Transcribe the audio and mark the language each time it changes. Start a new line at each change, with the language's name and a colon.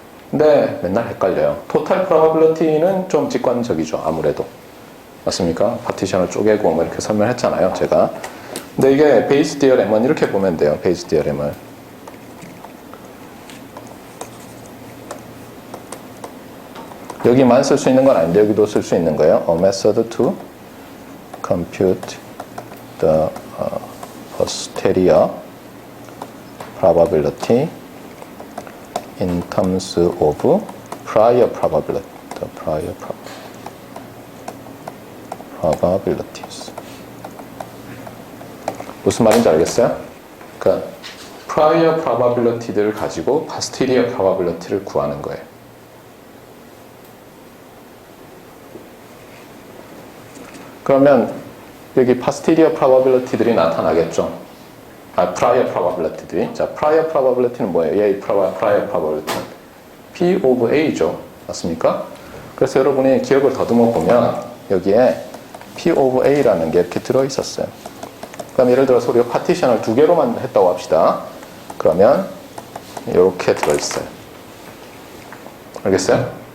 Korean: 근데 맨날 헷갈려요. 토탈 프로바빌리티는 좀 직관적이죠. 아무래도. 맞습니까? 파티션을 쪼개고 뭐 이렇게 설명했잖아요. 제가. 근데 이게 베이스 디어렘은 이렇게 보면 돼요. 베이스 디어렘을. 여기만 쓸 수 있는 건 아닌데 여기도 쓸 수 있는 거예요.
English: A method to compute the posterior probability in terms of prior probability. The prior probabilities.
Korean: 무슨 말인지 알겠어요? 그러니까 prior probability들을 가지고 posterior probability를 구하는 거예요. 그러면 여기 posterior probability들이 나타나겠죠. prior probability들이. 자, prior probability는 뭐예요? 얘의 prior probability는 P of A죠. 맞습니까? 그래서 여러분이 기억을 더듬어 보면 여기에 P of A라는 게 이렇게 들어있었어요. 그럼 예를 들어서 우리가 파티션을 2개로만 했다고 합시다. 그러면 이렇게 들어있어요. 알겠어요?